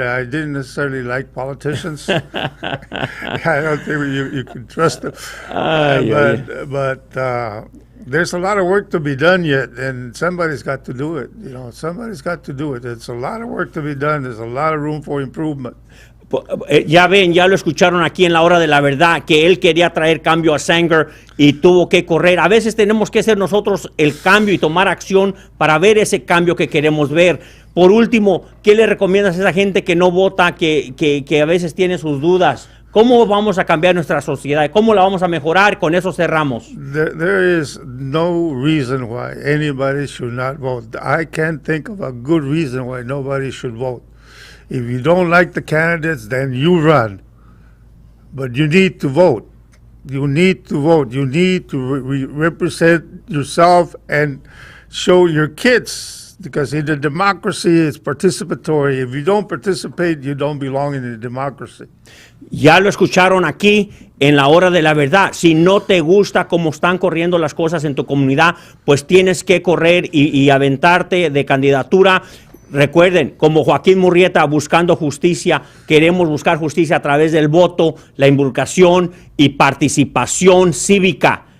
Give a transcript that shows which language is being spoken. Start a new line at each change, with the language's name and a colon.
English: I didn't necessarily like politicians. I don't think you can trust them. But there's a lot of work to be done yet, and somebody's got to do it. Somebody's got to do it. It's a lot of work to be done. There's a lot of room for improvement.
Spanish: Ya ven, ya lo escucharon aquí en la Hora de la Verdad, que él quería traer cambio a Sanger y tuvo que correr. A veces tenemos que ser nosotros el cambio y tomar acción para ver ese cambio que queremos ver. Por último, ¿qué le recomiendas a esa gente que no vota, que a veces tiene sus dudas? ¿Cómo vamos a cambiar nuestra sociedad? ¿Cómo la vamos a mejorar? Con eso cerramos.
English: There is no reason why anybody should not vote. I can't think of a good reason why nobody should vote. If you don't like the candidates, then you run. But you need to vote. You need to vote. You need to represent yourself and show your kids. Because in the democracy, it's participatory. If you don't participate, you don't belong in the democracy.
Spanish: Ya lo escucharon aquí en la hora de la verdad. Si no te gusta cómo están corriendo las cosas en tu comunidad, pues tienes que correr y aventarte de candidatura. Recuerden, como Joaquín Murrieta buscando justicia, queremos buscar justicia a través del voto, la involucración y participación cívica.